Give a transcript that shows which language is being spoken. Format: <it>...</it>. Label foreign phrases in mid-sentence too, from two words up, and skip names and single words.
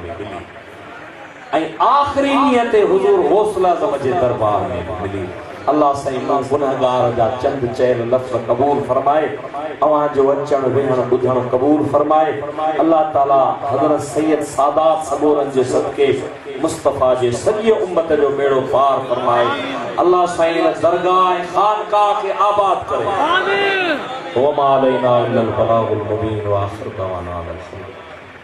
<sd>में मिली ऐं आख़िरी ॾींहं ते हुज़ूर गौस आज़म जे दरबार में मिली अल्लाह साईं मां गुनहगार जा चंद चयल लफ़्ज़ क़बूल फरमाए अवां जो अचण वेहण ॿुधण क़बूल फरमाए अल्लाह ताला हज़रत सैयद सादात सबूरन जे सदके मुस्तफ़ा जे सॼी उम्मत जो बेड़ो पार फरमाए अल्लाह साईं दरगाह खानकाह के आबाद करे आमीन</sd> <ar>وما علينا إلا البلاغ المبين وآخر دعوانا</ar>